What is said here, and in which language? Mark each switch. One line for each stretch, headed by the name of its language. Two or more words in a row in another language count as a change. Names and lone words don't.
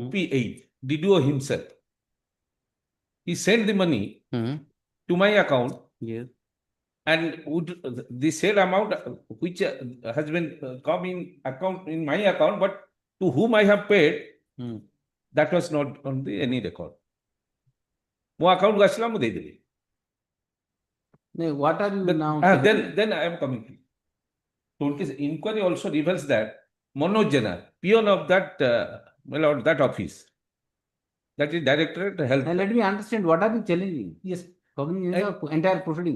English: OP8, DDO himself. He sent the money Mhm. to my account Yes. and would the said amount which has been come in account in my account, but to whom I have paid, Hmm. that was not on the any record.
Odia: Mo account କୁ ଆସିଲା ମୁଁ ଦେଇଦେଲି.
English: Now, what are you But, now? then I am coming to. 20 inquiry also reveals that Manoj Jena, peon of that my lord, that office, that is Directorate Health. Now, let me understand what are you challenging? Yes. Cognizance of entire proceeding.